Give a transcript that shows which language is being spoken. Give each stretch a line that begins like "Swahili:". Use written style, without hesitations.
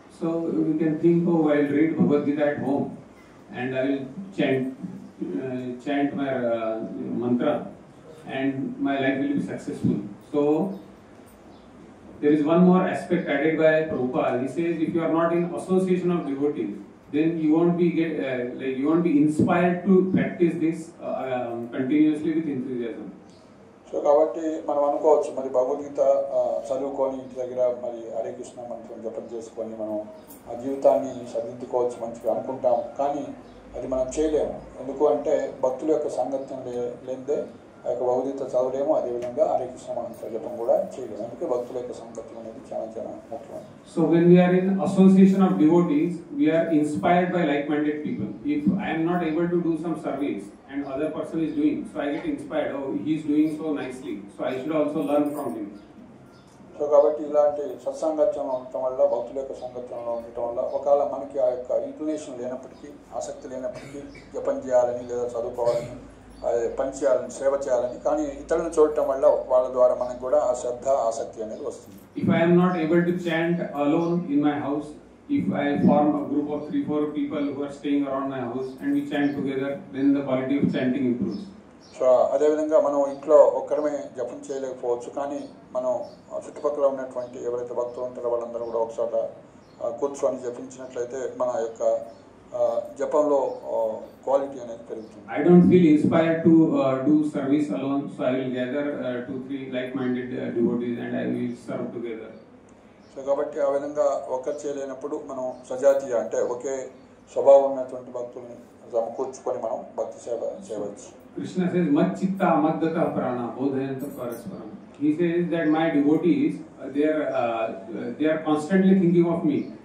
English: So we can think, oh, I'll read Bhagavad Gita at home and I will chant my mantra and my life will be successful. So there is one more aspect added by Prabhupada. He says, if you are not in association of devotees, then you won't be inspired to practice this continuously with enthusiasm.
Telugu: So కాబట్టి మనం అనుకోవచ్చు, మరి భగవద్గీత చదువుకొని ఇంటి దగ్గర మరి హరే కృష్ణ మంత్రం జపం చేసుకొని మనం ఆ జీవితాన్ని సరిదిద్దుకోవచ్చు మంచిగా అనుకుంటాం, కానీ అది మనం చేయలేము. ఎందుకు అంటే భక్తుల యొక్క సాంగత్యం లేదే ఆ యొక్క భగవద్గీత చదవలేము, అదేవిధంగా హరే కృష్ణ మంత్ర జపం కూడా చేయలేము. అందుకే భక్తుల యొక్క సాంగత్యం అనేది చాలా చాలా ముఖ్యమైనది.
English: So when we are in association of devotees, we are inspired by like-minded people. If I am not able to do some service and other person is doing, so I get inspired, oh, he is doing so nicely, so I should also learn from him.
Telugu: So కాబట్టి ఇలాంటి సత్సంగత్యం ఉండటం వల్ల, భక్తుల యొక్క సంగత్యంలో ఉండటం వల్ల ఒకవేళ మనకి ఆ యొక్క ఇంక్లినేషన్ లేనప్పటికీ, ఆసక్తి లేనప్పటికీ జపం చేయాలని లేదా చదువుకోవాలని, పని చేయాలని, సేవ చేయాలని, కానీ ఇతరులను చూడటం వల్ల వాళ్ళ ద్వారా మనకు కూడా ఆ శ్రద్ధ, ఆసక్తి అనేది వస్తుంది.
English: If I am not able to chant alone in my house, if I form a group of 3-4 people who are staying around my house and we chant together, then the quality of chanting improves.
Telugu: So అదేవిధంగా మనం ఇంట్లో ఒక్కడమే జపం చేయలేకపోవచ్చు, కానీ మనం చుట్టుపక్కల ఉన్నటువంటి ఎవరైతే భక్తులు ఉంటారో వాళ్ళందరూ కూడా ఒకచోట కూర్చొని జపించినట్లయితే మన యొక్క జపంలో క్వాలిటీ అనేది పెరుగుతుంది.
English: I don't feel inspired to do service alone, so I will gather 2-3 like-minded devotees and I will serve together.
Telugu: So కాబట్టి ఆ విధంగా ఒక్కరు చేయలేనప్పుడు మనం సజాతీయ అంటే ఒకే స్వభావం ఉన్నటువంటి భక్తుల్ని సమకూర్చుకొని మనం భక్తి సేవ చేయవచ్చు.
English: Krishna says,
Sanskrit: Mat chitta amaddata prana bodhayanta parasparam.
English: He says that my devotees, they are constantly thinking of me.